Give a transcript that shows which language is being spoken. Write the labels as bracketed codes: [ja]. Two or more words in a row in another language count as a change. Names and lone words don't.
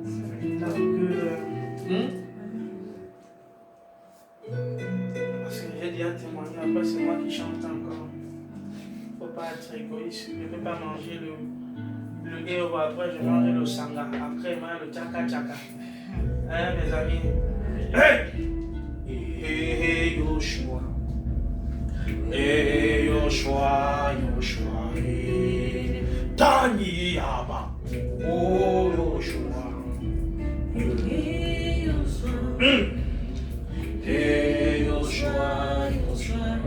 [fr] Parce que j'ai déjà témoigné, après c'est moi qui chante encore. Il ne faut pas être égoïste. Je ne peux pas manger le héros, après je mange le sanga, après je mange le tchaka tchaka. Hein, mes amis? Hey! Hey, Yoshua. Hey, Yoshua, Yoshua. Tani Yaba. Oh, Yoshua. Hey, Yoshua, Yoshua.